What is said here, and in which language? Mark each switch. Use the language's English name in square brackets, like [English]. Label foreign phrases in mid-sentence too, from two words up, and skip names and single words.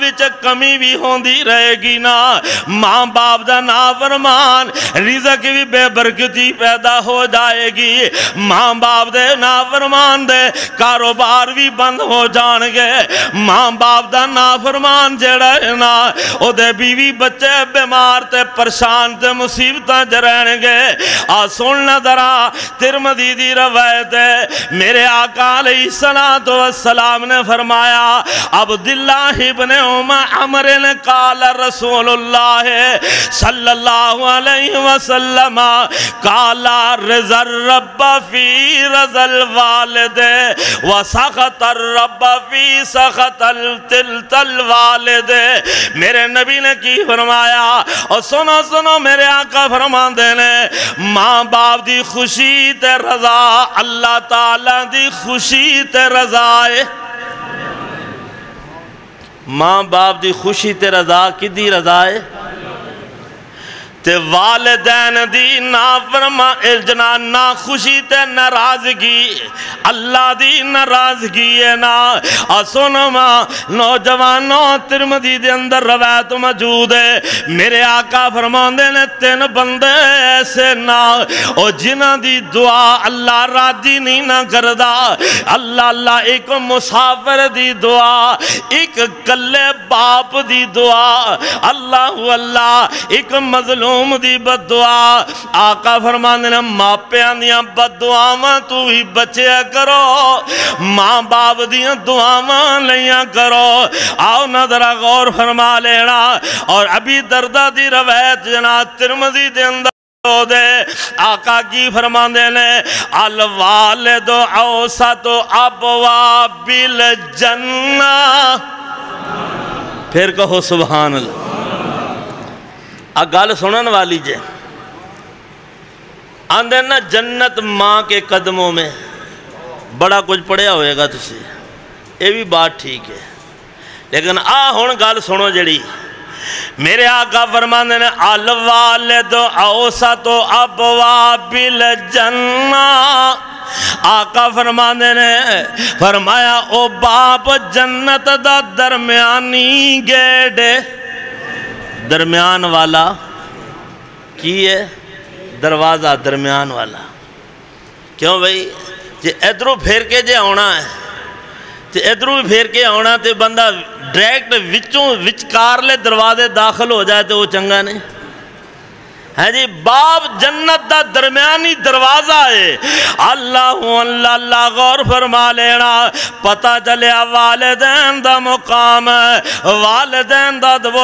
[Punjabi] وچ کمی بھی ہوندی رہے گی نا ماں باپ دا نافرمان رزق بھی بے برکتی پیدا ہو جائے گی ماں باپ دے نافرمان دے کاروبار بھی بند ہو جان گے ماں باپ دا نافرمان جڑا ہے نا او دے بیوی بچے بیمار تے پریشان تے مصیبتاں جرین گے سننا ذرا ترمذی دی روایت ہے میرے آقا علیہ السلام نے فرمایا عبداللہ ابن عمر نے قال رسول اللہ [Arabic] صلی اللہ علیہ وسلم قال رضا الرب فی رضا الوالد وسخط الرب فی سخط [Punjabi] الوالد میرے نبی نے کی فرمایا اور سنو میرے آقا فرمان دینے ماں باپ دی خوشی تے رضا اللہ تعالیٰ دی خوشی تے رضا ہے ماں باپ دی خوشی تے رضا کی دی رضا ہے تے والدین دی نا خوشی تے ناراضگی اللہ دی ناراضگی ہے نا سنو ماں نوجوانوں ترمذی دے اندر روایت موجود ہے میرے آقا فرماندے نے 3 بندے ایسے نا او جنہ دی دعا اللہ راضی نہیں نہ کردا اللہ ایک مسافر دی دعا ایک کلے باپ دی دعا اللہ ایک مظلوم دی بد دعا آقا فرماندے نے ماپیاں دیاں بد دعاواں تو ہی بچیا کرو ماں باپ دیاں دعاواں لیاں کرو آؤ نظر غور فرما لینا اور ابھی دردہ دی روایت جناب ترمذی دے اندر دے آقا کی فرماندے نے [Arabic] الوالد اوسط ابواب الجنہ [Punjabi] پھر کہو [Arabic] سبحان اللہ [Punjabi] گل سنن والی جے آندے نا [Urdu] جنت ماں کے قدموں میں [Punjabi] بڑا کچھ پڑھیا ہوئے گا تسی [Urdu] یہ بھی بات ٹھیک ہے [Punjabi] لیکن ہن گل سنو جڑی میرے آقا فرماندے نے [Arabic] الوالد اوسط ابواب الجنہ [Punjabi] آقا فرماندے نے فرمایا او باپ جنت دا درمیانی گیٹ درمیان والا کی ہے دروازہ درمیان والا کیوں بھئی جے ادھروں پھیر کے جے آنا ہے تے ادھروں پھیر کے آنا تے بندہ ڈائریکٹ وچکار لے دروازے داخل ہو جائے تو وہ چنگا نہیں ہے جی باب جنت دا درمیانی دروازہ ہے اللہ غور فرما لینا پتہ چلیا والدین دا مقام والدین دا دو